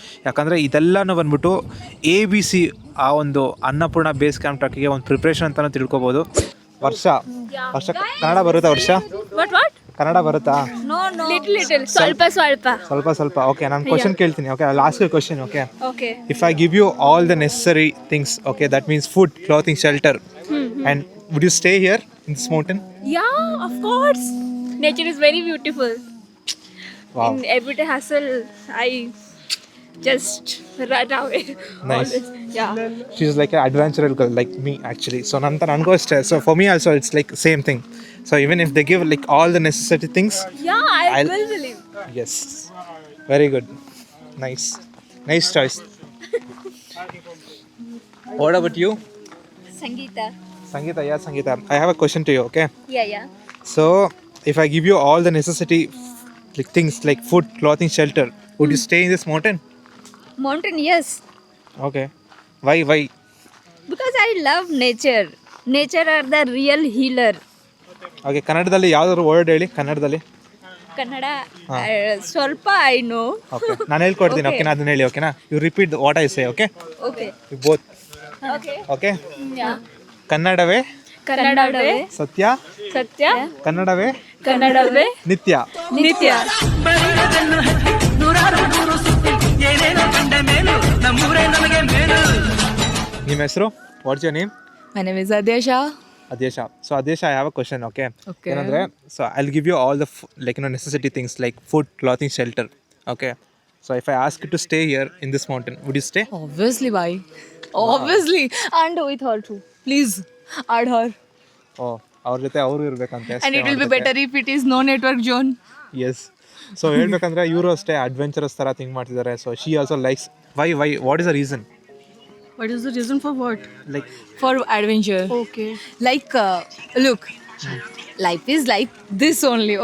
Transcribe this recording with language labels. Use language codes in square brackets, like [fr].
[kn] ಯಾಕಂದರೆ ಇದೆಲ್ಲನೂ ಬಂದ್ಬಿಟ್ಟು ABC ಆ ಒಂದು ಅನ್ನಪೂರ್ಣ ಬೇಸ್ ಕ್ಯಾಂಪ್ ಟ್ರಕ್ಕಿಗೆ ಒಂದು ಪ್ರಿಪ್ರೇಷನ್ ಅಂತಲೂ ತಿಳ್ಕೊಬೋದು. ವರ್ಷ ಕನ್ನಡ ಬರುತ್ತಾ? ವರ್ಷ ಕನ್ನಡ ಬರುತ್ತಾ? ಲಿಟಲ್ ಸ್ವಲ್ಪ ಸ್ವಲ್ಪ ಓಕೆ. ನಾನು ಕ್ವಶನ್ ಕೇಳ್ತೀನಿ. Okay, last question. Okay, [en] Okay. If I give you all the necessary things, okay, that means food, clothing, shelter, and would you stay here in this mountain? Yeah, of course. Nature is very beautiful. Wow. In everyday hustle, I just run away. Nice. Always. Yeah. She is like an adventurous girl like me actually. So [kn] ನನಗೂ ಅಷ್ಟೇ. [en] So for me also it's like same thing. So even if they give like all the necessary things, Yeah, I I'll- will believe. yes, very good, nice choice. What about you, Sangeeta. Sangeeta? Yeah, Sangeeta, I have a question to you. Okay, Yeah. so if I give you all the necessity like things like food, clothing, shelter, would you stay in this mountain? Mountain, yes. Okay, why? Because I love nature. Nature are the real healer. [kn] Okay, ಕನ್ನಡದಲ್ಲಿ ಯಾವ್ದಾದ್ರು word ಹೇಳಿ ಕನ್ನಡದಲ್ಲಿ. ಕನ್ನಡ ಸ್ವಲ್ಪ [en] I know. [kn] Okay, ನಾನು ಹೇಳ್ಕೊಡ್ತೀನಿ. [en] Okay. [kn] ಓಕೆನಾ, ಅದನ್ನ ಹೇಳಿ. ಓಕೆನಾ, [en] You repeat what I say. Okay, okay. You both. Okay. Okay, yeah. [kn] ಕನ್ನಡವೇ ಕನ್ನಡವೇ ಸತ್ಯ, ಸತ್ಯ, ಕನ್ನಡವೇ ಕನ್ನಡವೇ ನಿತ್ಯ. ನಿತ್ಯ. ನಿಮ್ಮ ಹೆಸರು? [en] What's your name? My name is Adesha. Adesha. So Adesha, I have a question. Okay, Okay. ಏನಂದ್ರೆ, so I will give you all the like necessity things like food, clothing, shelter. Okay, so if I ask you to stay here in this mountain, would you stay? Obviously, why? Obviously. And with her too. Please add her. [kn] ಓ, ಅವ್ರ ಜೊತೆ ಅವರು ಇರ್ಬೇಕಂತೆ. [en] And it will be better if it is no network zone. Yes. [kn] So ಹೇಳ್ಬೇಕಂದ್ರೆ ಇವರು ಅಷ್ಟೇ adventurous ಥರ think ಮಾಡ್ತಿದ್ದಾರೆ. [en] So she also likes. Why what is the reason? What is the reason for what? Like For adventure. Okay. Like, look, life is like this only.